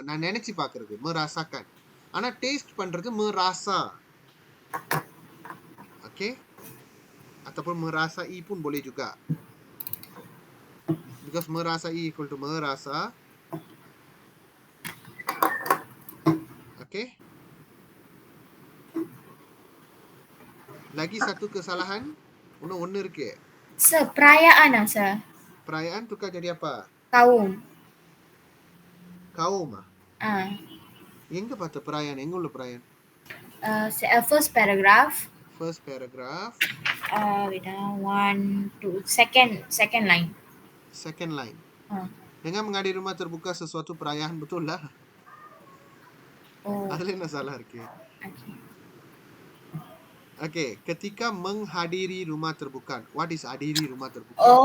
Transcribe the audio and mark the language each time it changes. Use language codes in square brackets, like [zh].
[ta] நான் நினைச்சு பார்க்கிறது merasakan. ஆனா taste பண்றது merasa. [en] Okay? [ms] Ataupun merasai pun boleh juga. [en] Because merasai equal to merasa. Okay? [ms] Lagi satu kesalahan. [ta] ஒன்று இருக்கு. [ms] Sir, perayaan sir. Perayaan tukar jadi apa? Kaum. [ta] Kaum எங்க பார்த்த perayaan? எங்க உள்ள perayaan? [en] First paragraph. First paragraph. Wait, 1, 2, second line. Second line. [ms] Dengan menghadiri rumah terbuka sesuatu perayaan, betul lah. Ada [ta] என்ன [ms] salah [ta] இருக்கு? [ms] Okay, ketika menghadiri rumah terbuka. [en] What is [ms] hadiri rumah terbuka?